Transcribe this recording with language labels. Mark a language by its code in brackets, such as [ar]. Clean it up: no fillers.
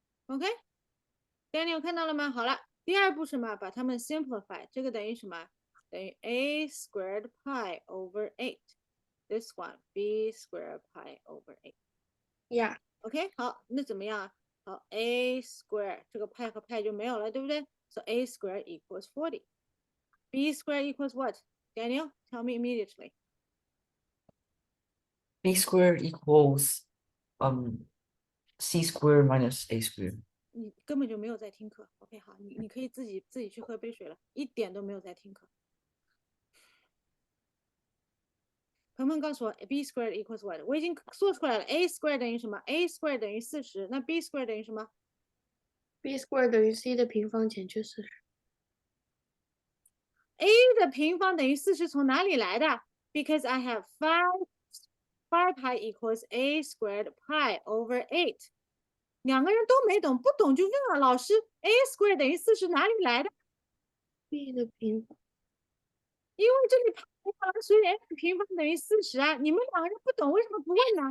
[zh] OK, Daniel 看到了吗？好了，第二步什么？把它们 simplify， 这个等于什么？ [en] 等于 A squared pi over 8. This one B squared pi over 8. Yeah. [zh] OK， 好，那怎么样？好 ，A square 这个派和派就没有了，对不对？ [en] So A square equals 40. B square equals what? Daniel, tell me immediately. B squared equals C squared minus A squared. [zh] 你根本就没有在听课。 OK， 好，你可以自己去喝杯水了，一点都没有在听课。 [en] 鹏鹏 [zh] 告诉我 [en] b squared equals what？ [zh] 我已经做出来了 ，a squared 等于什么 ？a squared 等于40，那 b squared 等于什么 b squared 等于 c 的平方减去40。？ a 的平方等于40，从哪里来的 [en] ？Because I have 5 pi equals a squared pi over 8。 [zh] 两个人都没懂，不懂就问了老师，a squared 等于40哪里来的？ b 的平方，因为这里平方了，所以 a 平方等于40啊。你们两个人不懂，为什么不问呢